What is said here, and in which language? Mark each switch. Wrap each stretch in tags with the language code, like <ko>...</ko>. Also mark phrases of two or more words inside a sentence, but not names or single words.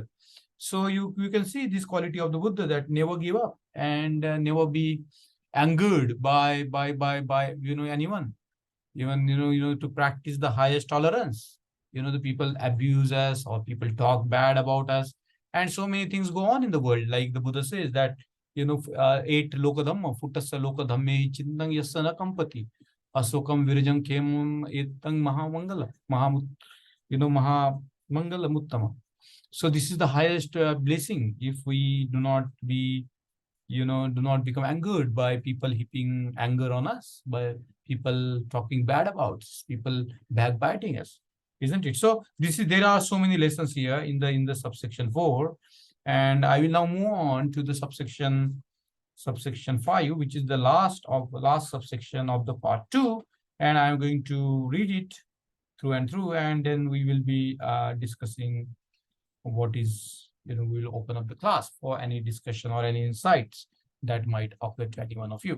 <en>So you can see this quality of the Buddha, that never give up and never be angered by anyone. Even to practice the highest tolerance. The people abuse us or people talk bad about us, and so many things go on in the world. Like the Buddha says that</en> <pi>8 loka dhamma, futtassa loka dhamme chintang yasana kampati, asokam virajam kemum etang mahamangala, mahamangala muttama.</pi> <en>So this is the highest blessing if we do not become angered by people heaping anger on us, by people talking bad about us, people backbiting us, isn't it? So there are so many lessons here in the subsection 4, and I will now move on to the subsection 5, which is the last subsection of the part 2, and I'm going to read it through and through, and then we will be discussing what is, we will open up the class for any discussion or any insights that might occur to any one of you.</en>